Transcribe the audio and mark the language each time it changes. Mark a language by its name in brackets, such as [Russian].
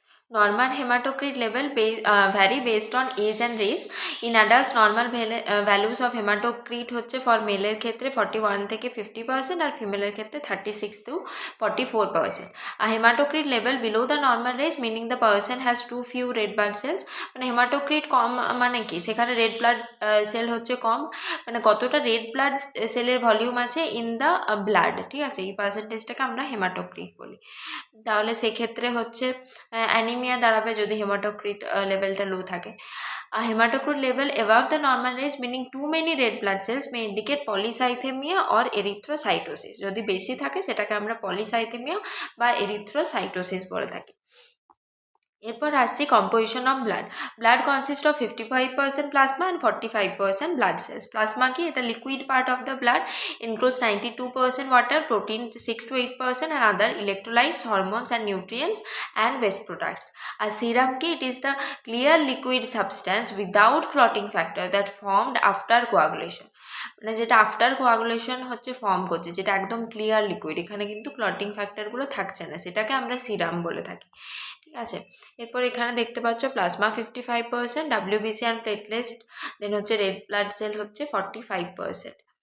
[English] Normal hematocrit level vary based on age and race. In adults, normal values of hematocrit হচ্ছে for [Bangla] মেলের ক্ষেত্রে 41 থেকে 50% আর ফিমেলের ক্ষেত্রে [English] 36 to 44%. A hematocrit level below the normal range, meaning the person has too few red blood cells. [Bangla] মানে haematocrit কম মানে কি? সেখানে red blood cell হচ্ছে কম, মানে কতটা রেড ব্লাড সেলের ভলিউম আছে [English] In the blood. [Bangla] ঠিক আছে, এই পার্সেন্টেজটাকে আমরা হেমাটোক্রিট বলি। তাহলে সেক্ষেত্রে হচ্ছে অ্যানিমিয়া অ্যানিমিয়া দাঁড়াবে যদি হেমাটোক্রিট লেভেলটা লো থাকে। [English] Hematocrit level above the normal range, meaning too many red blood cells, may indicate polycythemia or erythrocytosis. [Bangla] যদি বেশি থাকে সেটাকে আমরা পলিসাইথেমিয়া বা এরিথ্রোসাইটোসিস বলে থাকি। এরপর আসছি [English] Composition of blood. Blood consist of 55% plasma and 45% blood cells. [Bangla] Plasma কি? [English] এটা liquid part of the blood, includes 92% water, protein 6 to 8% and other electrolytes, hormones and nutrients and waste products. [Bangla] আর serum কি? [English] It is the clear liquid substance without clotting factor that formed after coagulation. [Bangla] মানে যেটা after coagulation হচ্ছে form করছে, যেটা একদম clear liquid, এখানে কিন্তু clotting ফ্যাক্টরগুলো থাকছে না, সেটাকে আমরা সিরাম বলে থাকি। ঠিক আছে, এরপর এখানে দেখতে পাচ্ছ প্লাজমা 55%, ডাব্লিউবিসি অ্যান্ড প্লেটলেট, দেন হচ্ছে রেড ব্লাড সেল হচ্ছে 45%।